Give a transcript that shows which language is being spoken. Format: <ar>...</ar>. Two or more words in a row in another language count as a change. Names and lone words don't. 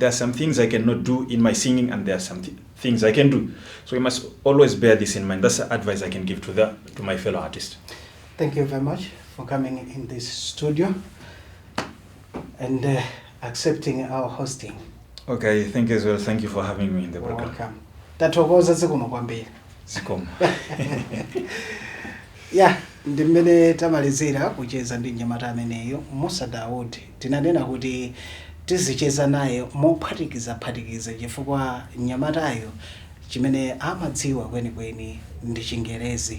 <en>There are some things I cannot do in my singing, and there are some things I can do. So we must always bear this in mind. That's the advice I can give to my fellow artists. Thank you very much for coming in this studio and accepting our hosting. Okay, thank you as well. Thank you for having me in the program. Welcome.</en> <ny>Tathokoza zikomo kwambiri. Zikomo. Yeah, ndimene tamalizira kucheza ndi mnyamata ameneyo Musa Daud. Tinanena kuti tizicheza naye mophatikiza chifukwa mnyamatayo chimene amadziwa kwenikweni ndi Chingerezi.</ny>